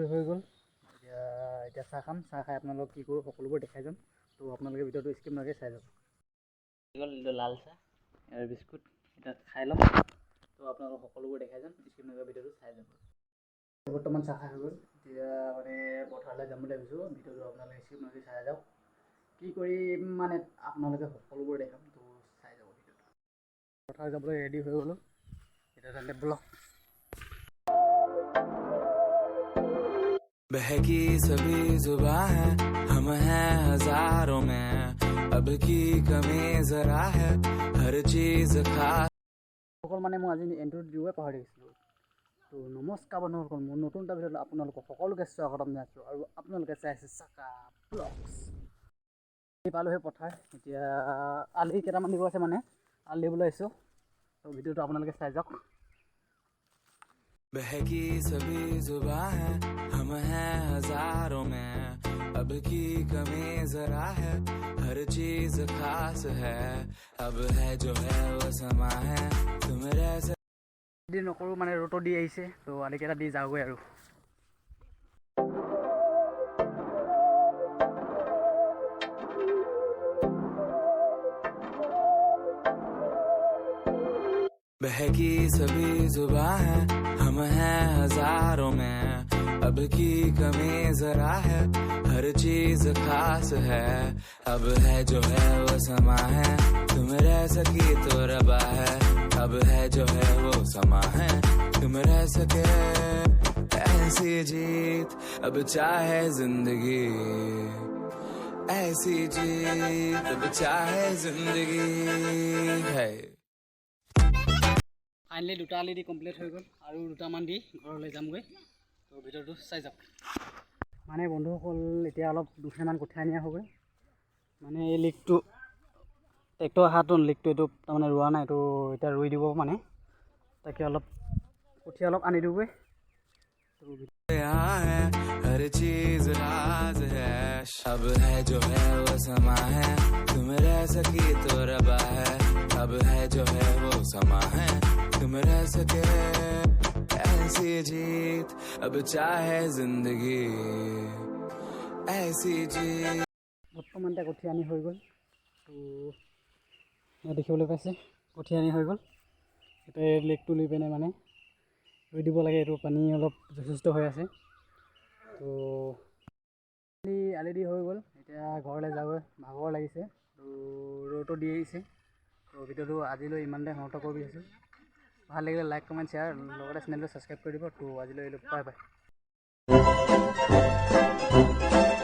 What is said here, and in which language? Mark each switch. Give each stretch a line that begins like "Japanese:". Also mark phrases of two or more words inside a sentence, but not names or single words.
Assamese: হৈ গ'ল এতিয়া চাহ খাম চাহ খাই আপোনালোকক কি কৰোঁ সকলোবোৰ দেখাই যাম তো আপোনালোকে ভিডিঅ'টো স্কিপ নকৰি চাই যাব গ'ল লাল চাহ আৰু বিস্কুট এতিয়া খাই ল'ম তো আপোনালোকক সকলোবোৰ দেখাই যাম স্কিপ নকৰি ভিডিঅ'টো চাই যাব বৰ্তমান চাহ খাই হৈ গ'ল এতিয়া মানে পথাৰলৈ যাম বুলি ভাবিছোঁ ভিডিঅ'টো আপোনালোকে স্কিপ নকৰি চাই যাওক কি কৰিম মানে আপোনালোকে সকলোবোৰ দেখাম তো চাই যাব ভিডিঅ'টো পথাৰ যাবলৈ ৰেডি হৈ গ'লোঁ এতিয়া তেন্তে ব্লগ
Hindi: बहकी सभी जुबां है हम हैं हजारों में अब की कमी जरा है हर चीज खास
Assamese: সকল মানে মই আজি এণ্ট্ৰি দিবই পাহৰি গৈছিলোঁ তো নমস্কাৰ বন্ধুসকল মোৰ নতুন এটা ভিডিঅ'ত আপোনালোকক সকলোকে স্বাগতম জনাইছোঁ আৰু আপোনালোকে চাই আছে চাকা ব্লগছ পালোহি পথাৰ এতিয়া আলি কেইটামান দিব আছে মানে আলি দিবলৈ আহিছোঁ তো ভিডিঅ'টো আপোনালোকে চাই যাওক
Hindi: बहकी सभी जुबां है हम हैं हजारों में अब की कमी जरा है हर चीज खास है अब है जो है वो समा है तुम रह
Assamese: দি নকৰোঁ মানে ৰ'দটো দি আহিছে তো আলিকেইটা দি যাওঁগৈ আৰু
Hindi: बहकी सभी जुबां है हम हैं हजारों में अब की कमी जरा है हर चीज खास है अब है जो है वो समा है तुम रह सकी तो रबा है अब है जो है वो समा है तुम रह सके ऐसी जीत अब चाहे जिंदगी ऐसी जीत अब चाहे जिंदगी है
Assamese: ফাইনেলি দুটা আলি দি কমপ্লিট হৈ গ'ল আৰু দুটামান দি ঘৰলৈ যামগৈ তো ভিডিঅ'টো চাই যাওক মানে বন্ধুসকল এতিয়া অলপ দুখেমান কঠীয়া নিয়া হ'ব মানে এই লিকটো ট্ৰেক্টৰ অহাটো লিকটো এইটো তাৰমানে ৰোৱা নাই এইটো এতিয়া ৰুই দিব মানে তাকে অলপ কঠীয়া অলপ আনি দিওঁগৈ
Hindi: हर चीज राज है अब है जो है वो समा है तुम रह सकी तो रबा है अब है जो है वो समा है तुम रह सके ऐसी जीत अब चाहे जिंदगी ऐसी जीत
Assamese: বৰ্তমান এতিয়া কঠীয়া আনি হৈ গ'ল তো দেখিবলৈ পাইছে কঠীয়া আনি হৈ গ'ল এতিয়া এই লেকটো লৈ পিনে মানে ৰুই দিব লাগে এইটো পানী অলপ যথেষ্ট হৈ আছে তো আলি দি হৈ গ'ল এতিয়া ঘৰলৈ যাবলৈ ভাগৰ লাগিছে তো ৰ'দটো দি আহিছে তো ভিডিঅ'টো আজিলৈ ইমানতে সমাপ্ত কৰিব বিচাৰিছোঁ ভাল লাগিলে
English: like comment share
Assamese: লগতে চেনেলটো ছাবস্ক্ৰাইব কৰি দিব তো আজিলৈ
English: bye bye